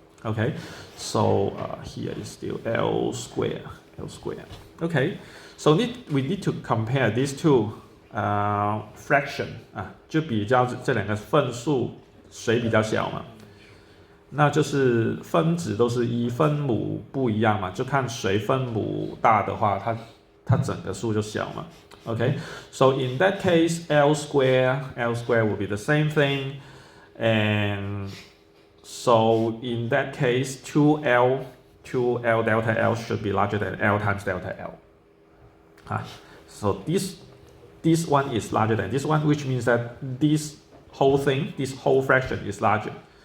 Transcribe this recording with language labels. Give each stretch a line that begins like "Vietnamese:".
English: Okay, so here is still L squared. Okay, so we need to compare these two fraction
Chinese: 就比较这两个份数谁比较小嘛，那就是分子都是一，分母不一样嘛，就看谁分母大的话，它整个数就小嘛。
English: Okay, so in that case, L square will be the same thing, and so in that case, 2L delta L should be larger than L times delta L. So this one is larger than this one, which means that this whole fraction is larger.